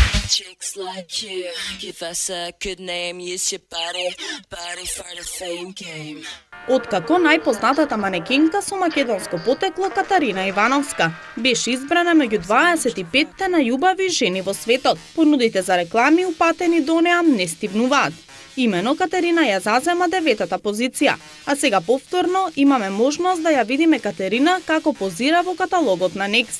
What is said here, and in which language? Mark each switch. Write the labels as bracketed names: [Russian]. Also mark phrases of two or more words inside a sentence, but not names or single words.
[English] Chicks like you, give us a good name, use your body for the fame game. [Macedonian] Откако најпознатата манекенка со македонско потекло Катарина Ивановска беше избрана меѓу 25 најубави жени во светот, понудите за реклами упатени до неа не стивнуваат. Имено Катерина ја зазема 9-та позиција, а сега повторно имаме можност да ја видиме Катерина како позира во каталогот на Next.